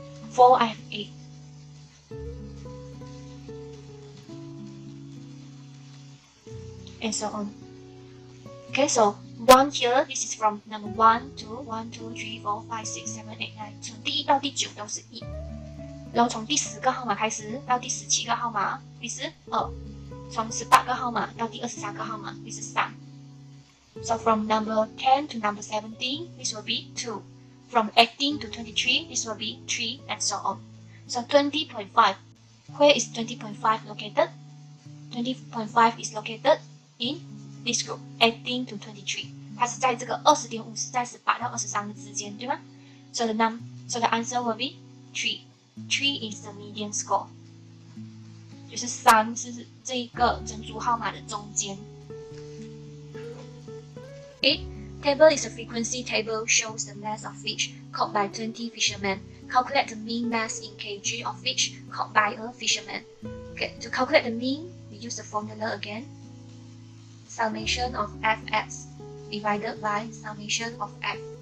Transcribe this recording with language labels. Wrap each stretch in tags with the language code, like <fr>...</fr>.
<en>4 I have 8. And so on. Okay, so 1 here, this is from number 1 to 1, 2, 3, 4, 5, 6, 7, 8, 9.</en> <zh>从第1到第9都是1。然后从第10个号码开始到第17个号码会是2。从18个号码到第23个号码会是3。</zh> <en>So from number 10 to number 17, this will be 2. From 18 to 23, this will be 3, and so on. So 20.5. Where is 20.5 located? 20.5 is located in this group, 18 to 23.</en> <zh>它是在这个20.5是在18到23的之间，对吗？</zh> <en>So the answer will be 3. 3 is the median score.</en> <zh>就是3是这一个整组号码的中间。</zh> <en>Okay, table is a frequency table, shows the mass of fish caught by 20 fishermen. Calculate the mean mass in kg of fish caught by a fisherman. Okay, to calculate the mean, we use the formula again. Summation of fx divided by summation of f.</en>